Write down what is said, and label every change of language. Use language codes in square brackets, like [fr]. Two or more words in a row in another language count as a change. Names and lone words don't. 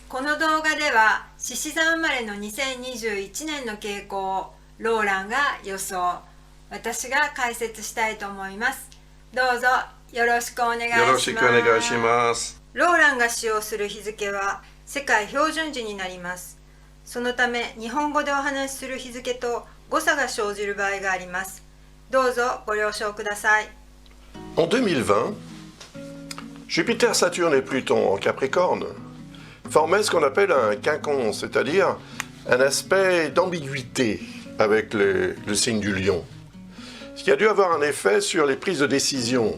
[ja] この動画では獅子座生まれの2021年の傾向をローランが予想、私が解説したいと思います。どうぞよろしくお願いします。よろしくお願いします。ローランが使用する日付は世界標準時になります。そのため日本語でお話しする日付と誤差が生じる場合があります。どうぞご了承ください。 [fr] En 2020, Jupiter, Saturne et Pluton en Capricorne formaient ce qu'on appelle un quinconce, c'est-à-dire un aspect d'ambiguïté avec le signe du Lion, ce qui a dû avoir un effet sur les prises de décision.